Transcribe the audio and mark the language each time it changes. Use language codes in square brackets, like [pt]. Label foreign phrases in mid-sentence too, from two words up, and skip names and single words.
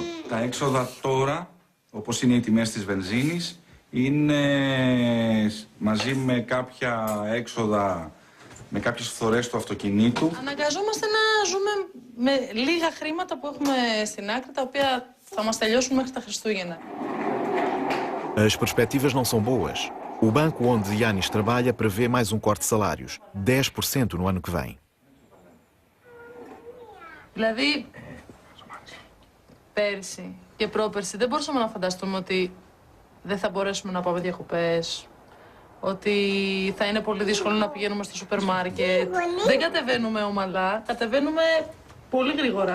[el] Τα έξοδα τώρα, όπως είναι οι τιμές της βενζίνης, είναι μαζί με κάποια έξοδα με κάποιες φθορές του αυτοκινήτου. Αναγκαζόμαστε να ζούμε με λίγα χρήματα που έχουμε στην άκρη, τα οποία θα μας τελειώσουν μέχρι τα Χριστούγεννα. [pt] As perspectivas não são boas. O banco onde Yanis trabalha prevê mais um corte de salários, 10% no ano que vem. [el] Δηλαδή, πέρσι και πρόπερσι δεν μπορούσαμε να φανταστούμε ότι δεν θα μπορέσουμε να πάμε διακοπές, ότι θα είναι πολύ δύσκολο να πηγαίνουμε στο σούπερ μάρκετ. Δεν κατεβαίνουμε ομαλά, κατεβαίνουμε πολύ γρήγορα.